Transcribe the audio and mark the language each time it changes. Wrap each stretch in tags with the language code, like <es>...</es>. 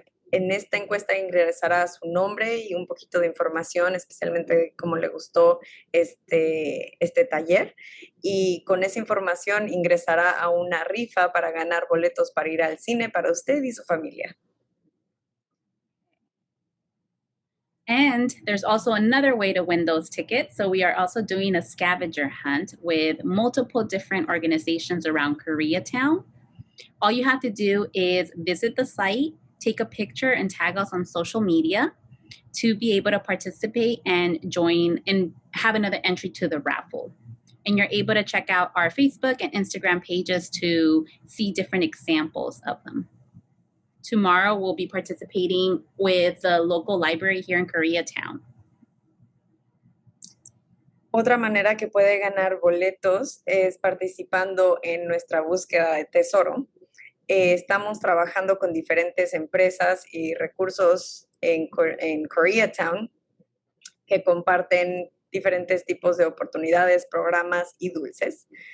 <es>En esta encuesta ingresará su nombre y un poquito de información, especialmente de cómo le gustó este taller. Y con esa información ingresará a una rifa para ganar boletos para ir al cine para usted y su familia.</es> <en>And there's also another way to win those tickets. So we are also doing a scavenger hunt with multiple different organizations around Koreatown. All you have to do is visit the site, take a picture, and tag us on social media to be able to participate and join and have another entry to the raffle. And you're able to check out our Facebook and Instagram pages to see different examples of them. Tomorrow, we'll be participating with the local library here in Koreatown.</en> <es>Otra manera que puede ganar boletos es participando en nuestra búsqueda de tesoro. Estamos trabajando con diferentes empresas y recursos en Koreatown que comparten diferentes tipos de oportunidades, programas y dulces.</es>